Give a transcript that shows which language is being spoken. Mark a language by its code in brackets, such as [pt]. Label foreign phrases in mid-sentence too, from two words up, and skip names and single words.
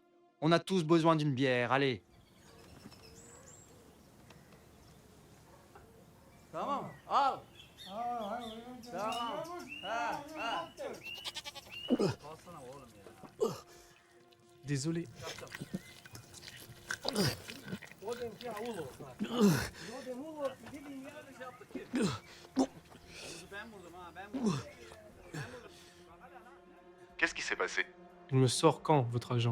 [fr] On a tous besoin d'une bière, allez. [tr] Tamam. Al. Tamam. Ha. Alsana oğlum ya. [fr] Désolé. Qu'est-ce qui s'est passé? Il me sort quand, votre agent?